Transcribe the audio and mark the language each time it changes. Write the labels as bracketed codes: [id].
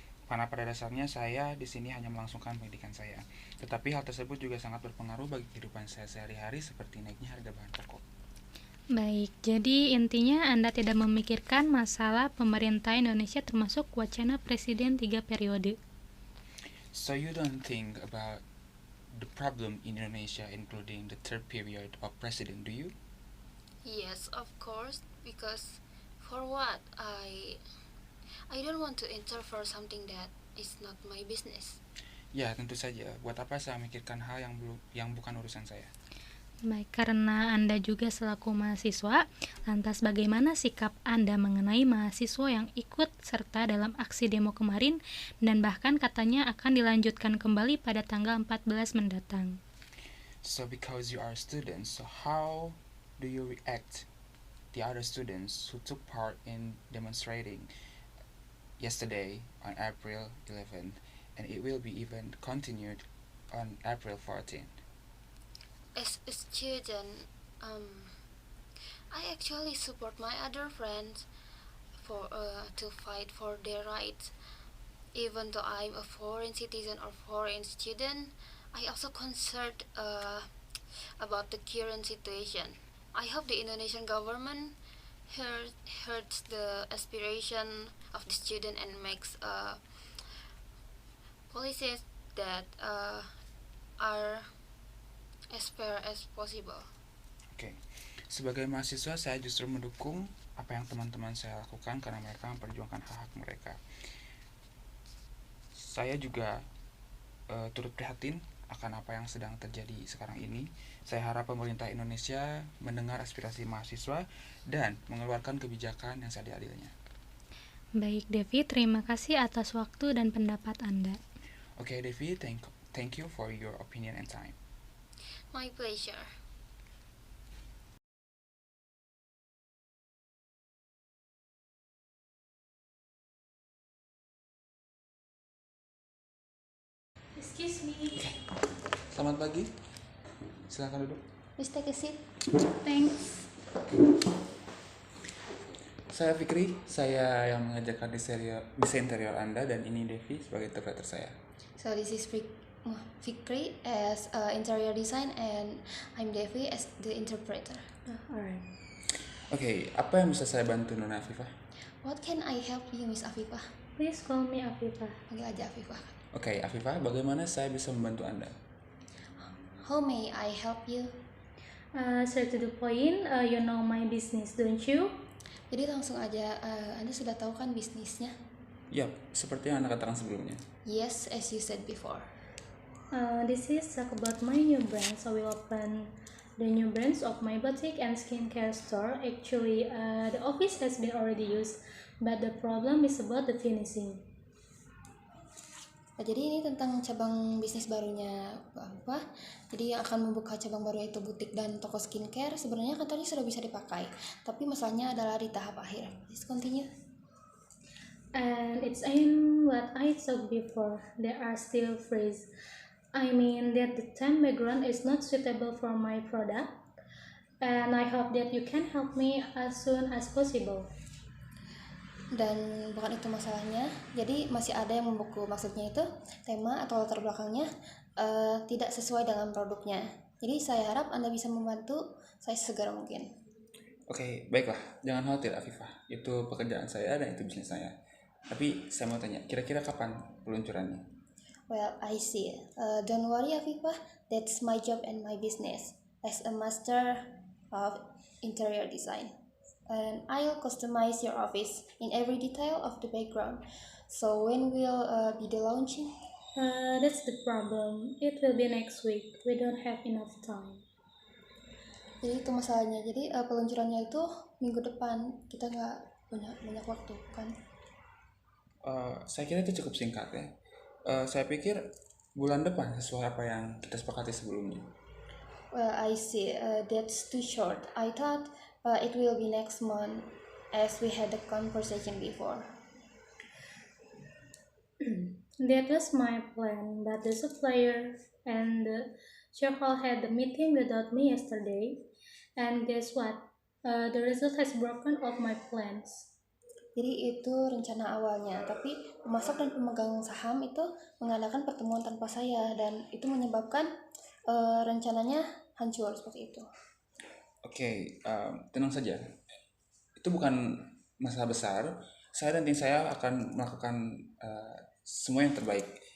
[id] Karena pada dasarnya saya di sini hanya melangsungkan pendidikan saya. Tetapi hal tersebut juga sangat berpengaruh bagi kehidupan saya sehari-hari seperti naiknya harga bahan pokok. Baik, jadi intinya Anda tidak memikirkan masalah pemerintah Indonesia termasuk wacana presiden 3 periode. [en] So you don't think about the problem in Indonesia including the third period of president, do you? Yes, of course, because for what I don't want to interfere something that is not my business. [id] Ya, tentu saja. Buat apa saya memikirkan hal yang bukan urusan saya? Baik, karena Anda juga selaku mahasiswa, lantas bagaimana sikap Anda mengenai mahasiswa yang ikut serta dalam aksi demo kemarin dan bahkan katanya akan dilanjutkan kembali pada tanggal 14 mendatang? [en] So because you are students, so how do you react the other students who took part in demonstrating yesterday on April 11th, and it will be even continued on April 14th? As a student, I actually support my other friends for to fight for their rights. Even though I'm a foreign citizen or foreign student, I also concerned about the current situation. I hope the Indonesian government hears the aspiration of the student and makes policies that are as fair as possible. [id] Oke, sebagai mahasiswa saya justru mendukung apa yang teman-teman saya lakukan karena mereka memperjuangkan hak-hak mereka. Saya juga turut prihatin akan apa yang sedang terjadi sekarang ini. Saya harap pemerintah Indonesia mendengar aspirasi mahasiswa dan mengeluarkan kebijakan yang seadil-adilnya. Baik, Devi, terima kasih atas waktu dan pendapat Anda. [en] Oke, Devi, thank you for your opinion and time. My pleasure. Excuse me. [id] Selamat pagi. Silakan duduk. [en] Please take a seat. Thanks. [id] Saya Fikri, saya yang mengajarkan desain interior Anda, dan ini Devi sebagai interpreter saya. [en] So this is Fikri as interior design and I'm Devi as the interpreter. Alright. [id] Oke, apa yang bisa saya bantu Nona Afifah? [en] What can I help you, Miss Afifah? Please call me Afifah. [id] Panggil aja Afifah. Oke, Afifah, bagaimana saya bisa membantu Anda? [en] How may I help you? Straight to the point, you know my business, don't you? [id] Jadi langsung aja, Anda sudah tahu kan bisnisnya? Yap, seperti yang Anda katakan sebelumnya. [en] Yes, as you said before. This is talk about my new brand. So we open The new brands of my boutique and skincare store, actually, the office has been already used, but the problem is about the finishing. [id] Jadi ini tentang cabang bisnis barunya apa? Jadi akan membuka cabang baru yaitu butik dan toko skincare. Sebenarnya kantornya sudah bisa dipakai, tapi masalahnya adalah di tahap akhir. [en] Please continue. And it's in what I said before. There are still freeze. I mean that the time background is not suitable for my product, and I hope that you can help me as soon as possible. [id] Dan bukan itu masalahnya, jadi masih ada yang membuku, maksudnya itu tema atau latar belakangnya tidak sesuai dengan produknya. Jadi saya harap Anda bisa membantu saya segera mungkin. Oke, baiklah, jangan khawatir Afifah, itu pekerjaan saya dan itu bisnis saya. Tapi saya mau tanya, kira-kira kapan peluncurannya? [en] Well, I see. Don't worry Afifah, that's my job and my business as a master of interior design. And I'll customize your office in every detail of the background. So when will be the launching? That's the problem. It will be next week. We don't have enough time. [id] Jadi itu masalahnya. Jadi peluncurannya itu minggu depan. Kita nggak punya banyak waktu kan? Saya kira itu cukup singkat ya. Saya pikir bulan depan sesuai apa yang kita sepakati sebelumnya. [en] Well, I see. That's too short. I thought it will be next month, as we had a conversation before. That was my plan, but the supplier and the shareholder had a meeting without me yesterday, and guess what? The result has broken off my plans. [id] Jadi itu rencana awalnya, tapi pemasok dan pemegang saham itu mengadakan pertemuan tanpa saya, dan itu menyebabkan rencananya hancur seperti itu. Oke, tenang saja. Itu bukan masalah besar. Saya dan tim saya akan melakukan semua yang terbaik.